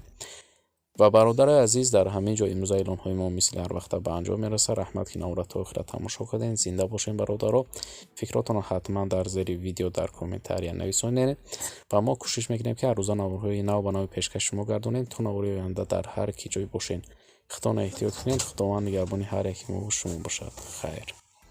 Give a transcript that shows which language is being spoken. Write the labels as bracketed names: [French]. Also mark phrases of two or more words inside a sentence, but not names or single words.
[Tajik] ва бародарои азиз, дар ҳамин ҷо имрӯза эълонҳои мо мисли ҳар вақта ба анҷом мерасад. раҳмат, ки навора то охира тамошо кардем. зинда бошем бародаро. фикротонро ҳатман дар зери видео дар комментария нависонед ва мо кӯшиш мекунем ки ҳар рӯза наворҳои нав ба нави пешкаши шумо гардонем то навораи оянда дар ҳар ки ҷой бошен. [Persian] خودتان احتیاط کنید. خداوند نگهبان هر یک ما و شما باشد. خیر.